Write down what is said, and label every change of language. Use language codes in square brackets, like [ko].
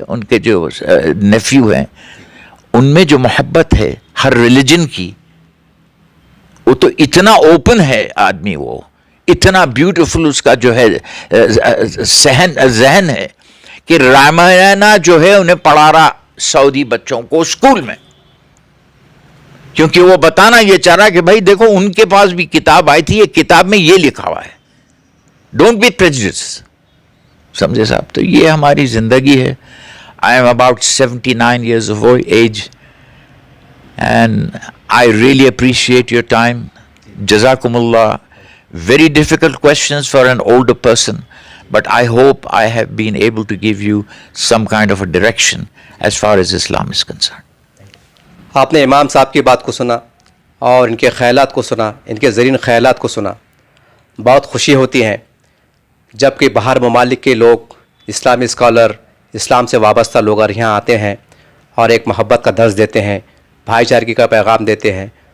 [ur] ان کے جو نیفیو ہیں ان میں جو محبت ہے ہر ریلیجن کی، وہ تو اتنا اوپن ہے آدمی، وہ اتنا بیوٹیفل اس کا جو ہے ذہن ہے کہ رامائنا جو ہے انہیں پڑھا رہا سعودی بچوں کو اسکول میں، کیونکہ وہ بتانا یہ چاہ رہا کہ بھائی دیکھو ان کے پاس بھی کتاب آئی تھی، یہ کتاب میں یہ لکھا ہوا ہے، ڈونٹ بی پریجوڈس. سمجھے صاحب؟ تو یہ ہماری زندگی ہے. [en] I am about 79 years of age and I really appreciate your time. Jazakumullah. Very difficult questions for an older person, but I hope I have been able to give you some kind of a direction as far as Islam is concerned. [ur] آپ نے امام صاحب کی بات کو سنا اور ان کے خیالات کو سنا، ان کے زرین خیالات کو سنا. بہت خوشی ہوتی ہے جب کہ باہر ممالک کے لوگ، اسلامی اسکالر، اسلام سے وابستہ لوگ اور یہاں آتے ہیں اور ایک محبت کا درس دیتے ہیں، بھائی چارگی کا پیغام دیتے ہیں.